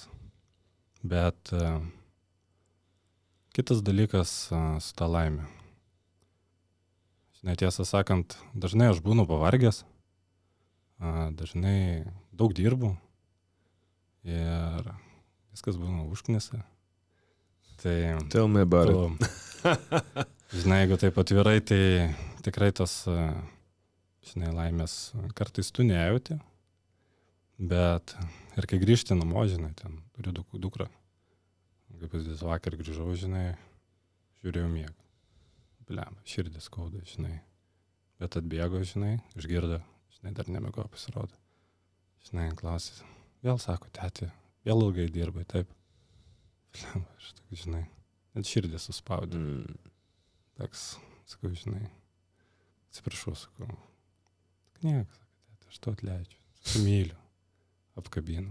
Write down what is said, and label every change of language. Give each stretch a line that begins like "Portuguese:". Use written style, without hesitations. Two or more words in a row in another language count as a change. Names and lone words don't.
Lithuanian: Bet kitas dalykas su ta laimė. Žinai, tiesą sakant, dažnai aš būnu pavargęs, dažnai daug dirbu ir viskas būna užknisa. Tai
English: tell me about it.
Lithuanian: Žinai, jeigu taip atvirai, tai tikrai tas žinai, laimės kartais tu nejauti, bet ir kai grįžti namo, žinai, ten turiu dukrą, kaip pavyzdys, vakar grįžau, žinai, žiūrėjau miegą, bliam, širdis skauda, žinai, bet atbėgo, žinai, išgirdo, žinai, dar nemėgo pasirodo, žinai, klausė, vėl sako, tėti, vėl ilgai dirbai, taip, bliam, aš tak, žinai, net širdį suspaudė, toks, sakau, žinai, atsiprašau, sakau, nieko, sakau, tėti, aš to atleidžiu, sakau, myliu, apkabinu.